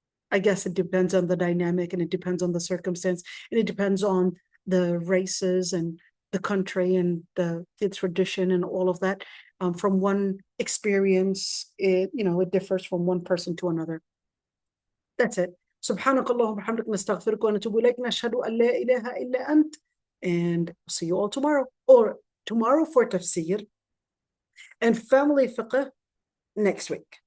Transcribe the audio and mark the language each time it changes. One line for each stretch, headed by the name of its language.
English: I guess it depends on the dynamic, and it depends on the circumstance, and it depends on the races and the country and the tradition and all of that. From one experience, it differs from one person to another. That's it.
Arabic: سبحانك اللهم وبحمدك نستغفرك ونتوب إليك نشهد أن لا إله إلا أنت.
English: And see you all tomorrow, or tomorrow for tafsir and family fiqh next week.